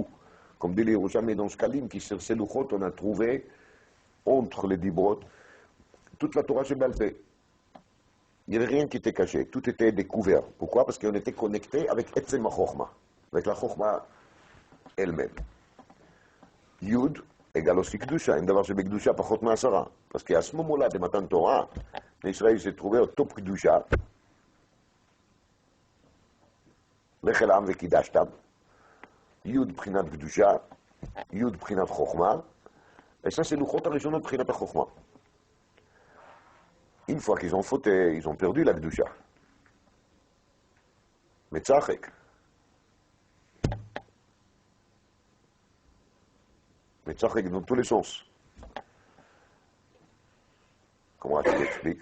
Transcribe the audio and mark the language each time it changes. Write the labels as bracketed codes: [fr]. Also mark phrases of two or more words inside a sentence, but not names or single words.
[fr] Comme dit les Yerushalmi dans Shkalim, qui sur ces luchot on a trouvé entre les Dibrot toute la [he] תורה שבעל פה. [fr] Il n'y avait rien qui était caché, tout était découvert. Pourquoi? Parce qu'on était connecté avec [he] עצם החכמה, [fr] avec la Chochma elle-même. Yud égale aussi Kedusha, un [he] דבר שבקדושה פחות מ10. [fr] parce qu'à ce moment-là de Matan Torah, l'Israël s'est trouvé au top Kedusha, [he] לך אל העם וקידשתם, Yud בחינת קדושה, Yud בחינת חוכמה, [fr] et ça c'est [he] לוחות הראשונות בחינת החוכמה. [fr] Une fois qu'ils ont fauté, ils ont perdu la Kedusha. Metzachek. Metzachek dans tous les sens. Comment tu l'expliques?